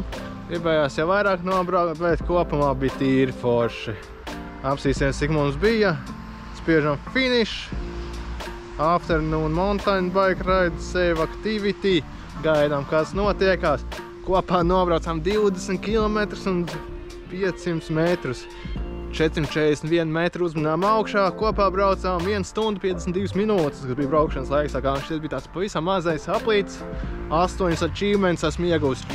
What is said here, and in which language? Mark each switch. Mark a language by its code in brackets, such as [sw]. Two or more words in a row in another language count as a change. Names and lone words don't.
[lv] Gribējās jau vairāk nobraukt, bet kopumā bija tīri forši. Apstīsimies, cik mums bija. Spiežam finish. [en] Afternoon mountain bike ride, save activity. [lv] Gaidām, kas notiekās. Kopā nobraucām 20 km un 500 metrus. 441 metru uzmanām augšā, kopā braucām 1 stundu 52 minūtes, kas bija braukšanas laiks, tā kā šis bija tāds pavisam mazais aplīts. 8 achievements esmu iegūst.